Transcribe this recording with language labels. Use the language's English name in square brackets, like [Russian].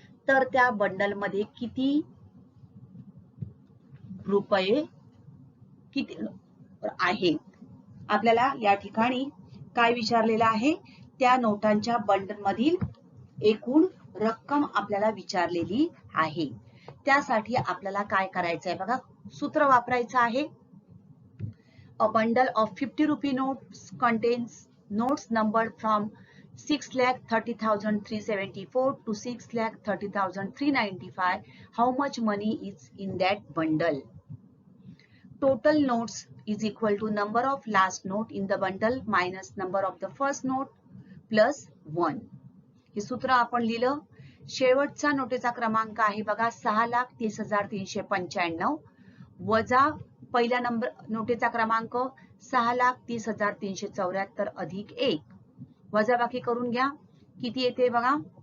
[Marathi] तर त्या बंडल मध्ये किती रुपये किती आहेत? आपल्याला या ठिकाणी काय विचारलेलं आहे? त्या नोटांच्या बंडल मधील एकूण रक्कम आपल्याला विचारलेली आहे. त्यासाठी आपल्याला काय करायचं आहे बघा, सूत्र वापरायचं आहे. [English] A bundle of 50 rupee notes contains notes numbered from 6,30,374 to 6,30,395. How much money is in that bundle? Total notes is equal to number of last note in the bundle minus number of the first note plus 1. [Marathi] हे सूत्र आपण लिहिलं. शेवटचा नोटेचा क्रमांक आहे बघा 6,30,395 वजा पहिल्या नंबर नोटेचा क्रमांक 6,30,374 अधिक 1. वजाबाकी करून घ्या. किती येते बघा.